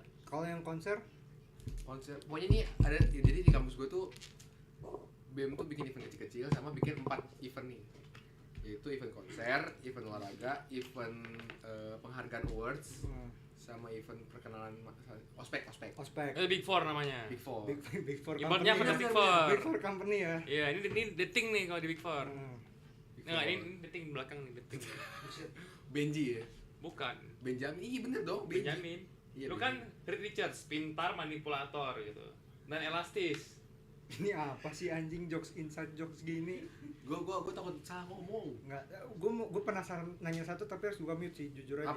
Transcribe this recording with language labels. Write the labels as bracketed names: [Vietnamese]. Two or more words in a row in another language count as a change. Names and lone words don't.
[Indonesian] Kalau yang konser, pokoknya ini ada, jadi di kampus gue tuh BEM tuh bikin event kecil-kecil sama bikin 4 event nih, yaitu event konser, event olahraga, event penghargaan awards, sama event perkenalan ospek. Big Four namanya. Big Four. Big Four. Ibaratnya Company. Big Four. Big Four company ya. [English] Iya, ini the thing nih kalau di Big Four. [Indonesian] Nah, ini [English] the thing [Indonesian] belakang nih, [English] the thing. [Indonesian] Benji ya? Bukan. Benjamin, iya bener dong. Benjamin. Lu kan Reed Richards, pintar manipulator gitu. Dan elastis. Ini apa sih anjing jokes [English] inside jokes [Indonesian] gini? Gue takut salah ngomong. Enggak, gue penasaran nanya satu tapi harus gue mute sih, jujur aja.